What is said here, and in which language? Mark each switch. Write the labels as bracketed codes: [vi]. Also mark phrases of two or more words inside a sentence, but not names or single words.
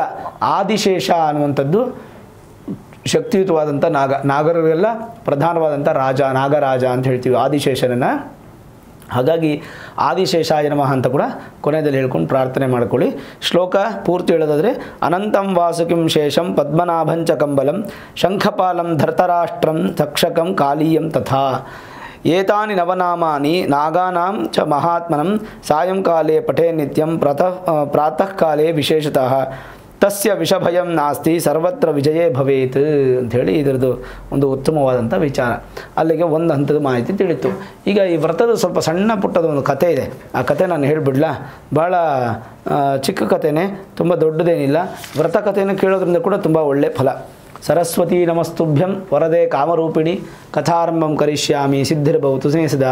[kn] ಆದಿಶೇಷ ಅನ್ನುವಂಥದ್ದು ಶಕ್ತಿಯುತವಾದಂಥ ನಾಗರಿಗೆಲ್ಲ ಪ್ರಧಾನವಾದಂಥ ನಾಗರಾಜ ಅಂತ ಹೇಳ್ತೀವಿ ಆದಿಶೇಷನನ್ನು. ಹಾಗಾಗಿ [sa] ಆದಿಶೇಷಾಯ ನಮಃ [kn] ಅಂತ ಕೂಡ ಕೊನೆಯಲ್ಲಿ ಹೇಳ್ಕೊಂಡು ಪ್ರಾರ್ಥನೆ ಮಾಡ್ಕೊಳ್ಳಿ. ಶ್ಲೋಕ ಪೂರ್ತಿ ಹೇಳೋದಾದರೆ [sa] ಅನಂತಂ ವಾಸುಕಿಂ ಶೇಷಂ ಪದ್ಮನಾಭಂಚ ಕಂಬಲಂ ಶಂಖಪಾಲಂ ಧರ್ತರಾಷ್ಟ್ರಂ ತಕ್ಷಕಂ ಕಾಲೀಯಂ ತಥಾ ಏತಾನಿ ನವನಾಮಾನಿ ನಾಗಾನಾಂ ಚ ಮಹಾತ್ಮನಂ ಸಾಯಂಕಾಲೇ ಪಠೇ ನಿತ್ಯಂ ಪ್ರಾತಃ ಕಾಲೇ ವಿಶೇಷತಃ ತಸ್ಯ ವಿಷಭಯಂ ನಾಸ್ತಿ ಸರ್ವತ್ರ ವಿಜಯೇ ಭವೇತ್ [kn] ಅಂಥೇಳಿ ಇದರದ್ದು ಒಂದು ಉತ್ತಮವಾದಂಥ ವಿಚಾರ. ಅಲ್ಲಿಗೆ ಒಂದು ಹಂತದ ಮಾಹಿತಿ ತಿಳಿತು. ಈಗ ಈ ವ್ರತದ ಸ್ವಲ್ಪ ಸಣ್ಣ ಪುಟ್ಟದ ಒಂದು ಕಥೆ ಇದೆ, ಆ ಕಥೆ ನಾನು ಹೇಳಿಬಿಡ್ಲಾ? ಭಾಳ ಚಿಕ್ಕ ಕಥೆನೇ, ತುಂಬ ದೊಡ್ಡದೇನಿಲ್ಲ. ವ್ರತ ಕಥೆಯನ್ನು ಕೇಳೋದ್ರಿಂದ ಕೂಡ ತುಂಬ ಒಳ್ಳೆಯ ಫಲ. [sa] ಸರಸ್ವತಿ ನಮಸ್ತುಭ್ಯಂ ವರದೆ ಕಾಮರೂಪಿಣಿ ಕಥಾರಂಭಂ ಕರಿಷ್ಯಾಮಿ ಸಿದ್ಧಿರ್ಭವತು ಸದಾ.